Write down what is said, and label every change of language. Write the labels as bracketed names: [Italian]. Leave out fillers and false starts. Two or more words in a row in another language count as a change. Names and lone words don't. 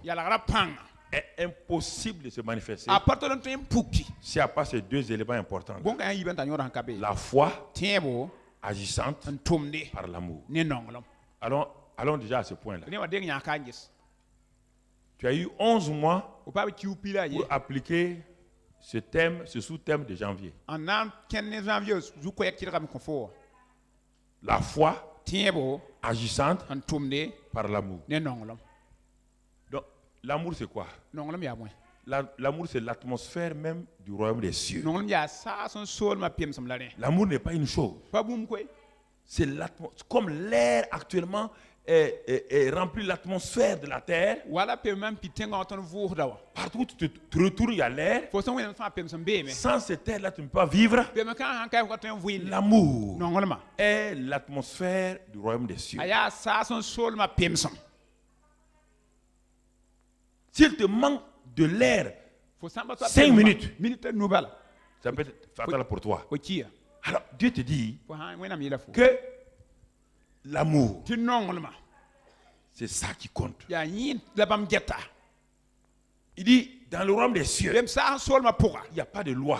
[Mossi] yalgra pãnga [French] est impossible de se manifester [Mossi] a pa tol n tõe n puki [French] s'il n'y a pas ces deux éléments importants. [Mossi] bõn-ka yã yɩb n t'a yõod sẽn ka be [French] La foi [Mossi] tẽebo [French] agissante [Mossi] n tʋmde [French] par l'amour. [Mossi] ne nonglem [French] Allons déjà à ce point-là. [Mossi] ne wa deng yãk ka n ges [French] Tu as eu 11 mois [Mossi] fo pa b kiu pila ye [French] pour appliquer ce thème, ce sous-thème de janvier. [Mossi] n na n kẽnd ne janvier zu-koɛɛk kɩdgame kõ fo wa [French] La foi [Mossi] tẽebo [French] agissante [Mossi] n tʋmde [French] par l'amour. [Mossi] ne nonglem [French] Donc, l'amour, c'est quoi? [Mossi] nonglem yaa bõe [French] L'amour, c'est l'atmosphère même du royaume des cieux. [Mossi] nonglem yaa saas n soolmã pemsem la rẽ [French] L'amour n'est pas une chose. [Mossi] pa bũmb koe [French] C'est l'atmosphère. Comme l'air actuellement remplit l'atmosphère de la terre. [Mossi] wala pemã n pi tẽngã wã tõnd vʋʋsda wa [French] Partout où tu te retournes, il y a l'air. [Mossi] fo sẽn wẽnd fãa pems n beeme [French] Sans cette air-là, tu ne peux pas vivre. [Mossi] pem kã sãn ka fo ka tõe n vɩɩnde [French] L'amour [Mossi] nonglmã [French] est l'atmosphère du royaume des cieux. [Mossi] a yaa saas n soolmã pemsem [French] S'il te manque de l'air 5 minutes, ça peut être fatal pour toi. Alors Dieu te dit que l'amour, c'est ça qui compte. Il dit, dans le royaume des cieux, il n'y a pas de loi.